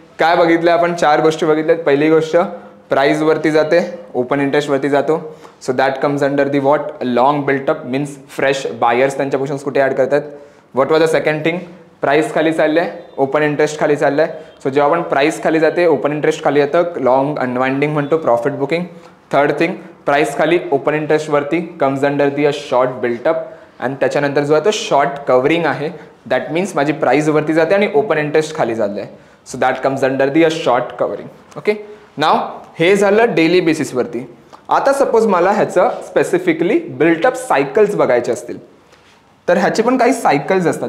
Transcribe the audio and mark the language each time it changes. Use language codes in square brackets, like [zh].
[mr] काय बघितलं आपण, 4 गोष्टी बघितल्यात. पहिली गोष्ट, प्राइस वरती जाते ओपन इंटरेस्ट वरती जातो, [en] So that comes under the what, long built up. [mr] Means fresh buyers त्यांच्या पोझिशन्स कुठे ॲड करतात. [en] what was the second thing, [mr] price खाली चाललंय ओपन इंटरेस्ट खाली चाललंय. सो जेव्हा आपण प्राइस खाली जाते ओपन इंटरेस्ट खाली येतं, लॉंग अनवाइंडिंग म्हणतो, profit booking. Third thing, price खाली ओपन इंटरेस्ट वरती, [en] Comes under the a short built up. [mr] आणि त्याच्यानंतर जो आहे तो शॉर्ट कव्हरिंग आहे. [en] that means [mr] माझी प्राइस वरती जाते आणि ओपन इंटरेस्ट खाली चाललंय, [en] So that comes under the a short covering. [mr] Okay, नाव हे झालं डेली बेसिसवरती. आता सपोज मला ह्याचं स्पेसिफिकली बिल्टअप सायकल्स बघायचे असतील तर ह्याचे पण काही सायकल्स असतात.